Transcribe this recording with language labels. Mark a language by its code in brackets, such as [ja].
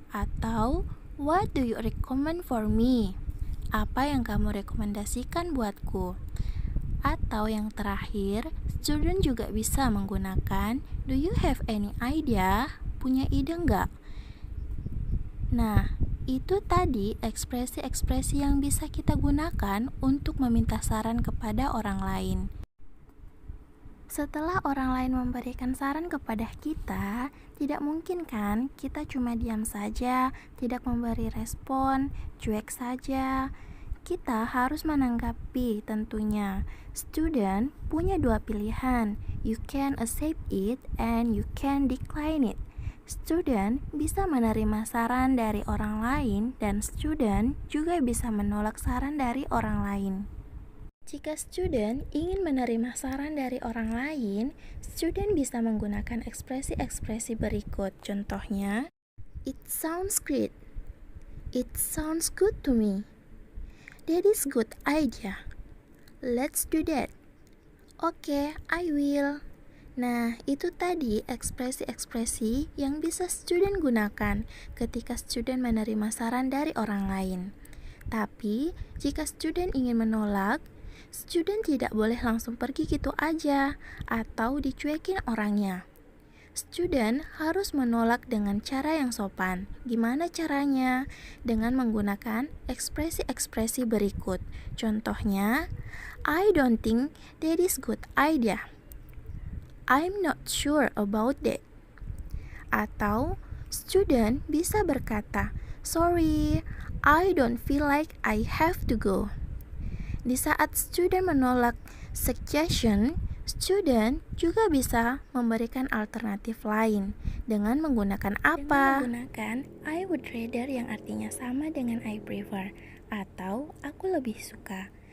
[id] Atau [en] what do you recommend for me? [id] Apa yang kamu rekomendasikan buatku? Atau yang terakhir, student juga bisa menggunakan [en] do you have any idea? [id] Punya ide gak? Nah, itu tadi ekspresi-ekspresi yang bisa kita gunakan untuk meminta saran kepada orang lain. Setelah orang lain memberikan saran kepada kita, tidak mungkin kan kita cuma diam saja, tidak memberi respon, cuek saja. Kita harus menanggapi tentunya. Student punya dua pilihan, [en] you can accept it and you can decline it. [id] Student bisa menerima saran dari orang lain dan student juga bisa menolak saran dari orang lain. Jika student ingin menerima saran dari orang lain, student bisa menggunakan ekspresi-ekspresi berikut. Contohnya, [en] it sounds great. It sounds good to me. That is good idea. Let's do that. Okay, I will. [id] Nah, itu tadi ekspresi-ekspresi yang bisa student gunakan ketika student menerima saran dari orang lain. Tapi, jika student ingin menolak, student tidak boleh langsung pergi gitu aja atau dicuekin orangnya. Student harus menolak dengan cara yang sopan. Gimana caranya? Dengan menggunakan ekspresi-ekspresi berikut. Contohnya, [en] I don't think that is good idea. I'm not sure about that. [id] Atau student bisa berkata, [en] sorry, I don't feel like I have to go. [id] Di saat student menolak suggestion, student juga bisa memberikan alternatif lain dengan menggunakan apa? Dengan menggunakan [en] I would rather [id] yang artinya sama dengan [en] I prefer [id] atau aku lebih suka.